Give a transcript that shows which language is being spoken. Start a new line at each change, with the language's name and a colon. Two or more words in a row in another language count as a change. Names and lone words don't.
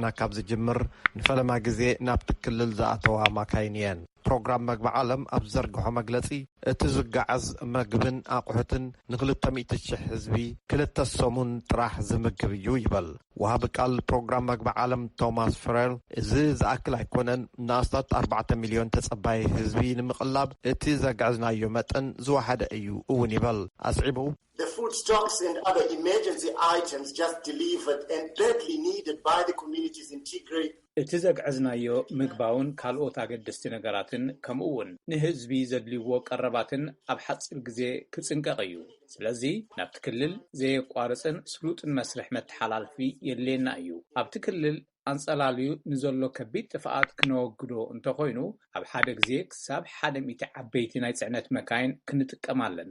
Tigrinya: ካብ ዝጅምር ንፈለማ ግዜ ናብቲ ክልል ዝኣተዋ ማካይን እየን ፕሮግራም ምግቢ ዓለም ኣብ ዘርግሖ መግለጺ እቲ ዝጋዓዝ ምግብን ኣቑሑትን ን200,000 ህዝቢ 2 ሰሙን ጥራሕ ዝምግብ እዩ ይበል ወሃቢ ቃል ፕሮግራም ምግቢ ዓለም ቶማስ ፍሬል እዚ ዝኣክል ኣይኮነን ንኣስታት 4 ሚልዮን ተጸባይ ህዝቢ ንምቕላብ እቲ ዘጋዕዝናዮ መጠን ዝወሓደ እዩ እውን ይበል ኣስዒቡ
English: The food stocks and other emergency items just delivered and badly needed by the communities in Tigray.
Tigrinya: እቲ ዘጋዕዝናዮ ምግባውን ካልኦት ኣገደስቲ ነገራትን ከምኡውን ንህዝቢ ዘድልይዎ ቀረባትን ኣብ ሓፂር ግዜ ክጽንቀቕ እዩ ስለዚ ናብቲ ክልል ዘየቋርፅን ስሉጥን መስርሕ መተሓላልፊ የድልየና እዩ ኣብቲ ክልል አንጸላልዩ ንዘሎ ከቢድ ጥፍኣት ክነወግዶ እንተኾይኑ ኣብ ሓደ ግዜ ክሳብ 100 ዓበይቲ ናይ ጽዕነት መካይን ክንጥቀም ኣለና